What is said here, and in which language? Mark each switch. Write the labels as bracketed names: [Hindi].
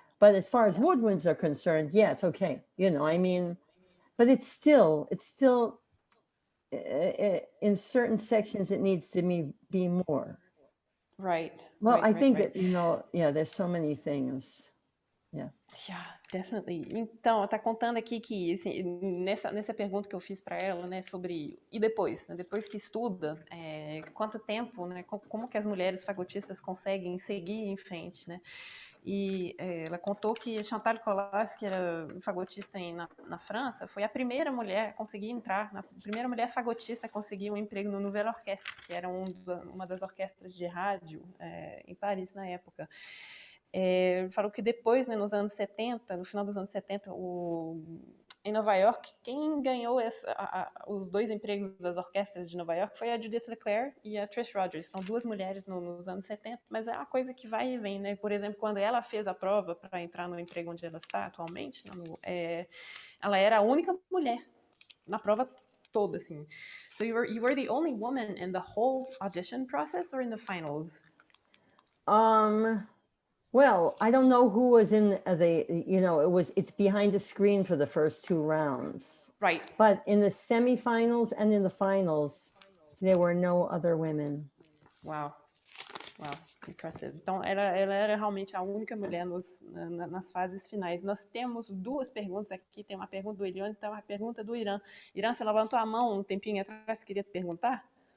[English] But as far as woodwinds are concerned, yeah, it's okay. But it's still in certain sections, it needs to be more. Right. Well, right, I right, think right. that, there's so many things. Yeah. Yeah, definitely. [Portuguese] Então, tá contando aqui que, assim, nessa pergunta que eu fiz para ela, né, sobre e depois, né, depois que estuda, quanto tempo, né, como que as mulheres fagotistas conseguem seguir em frente, né? E ela contou que Chantal Collas, que era fagotista na França, foi a primeira mulher a conseguir entrar, a primeira mulher fagotista a conseguir um emprego no Nouvelle Orchestre, que era uma das orquestras de rádio em Paris na época. Falou que depois, né, nos anos 70, no final dos anos 70, em Nova York, quem ganhou os 2 empregos das orquestras de Nova York foi a Judith LeClaire e a Trish Rogers. São 2 mulheres nos anos 70, mas é uma coisa que vai e vem, né? Por exemplo, quando ela fez a prova para entrar no emprego onde ela está atualmente, ela era a única mulher na prova toda, assim. [English] So you were the only woman in the whole audition process or in the finals? Well, I don't know who was in it's behind the screen for the first 2 rounds. Right. But in the semifinals and in the finals, there were no other women. Wow. Wow, impressive. [Portuguese] Então, ela era realmente a única mulher nas fases finais. Nós temos 2 perguntas aqui. Tem uma pergunta do Eliane e tem uma pergunta do Irã. Irã, você levantou a mão um tempinho atrás, queria te perguntar?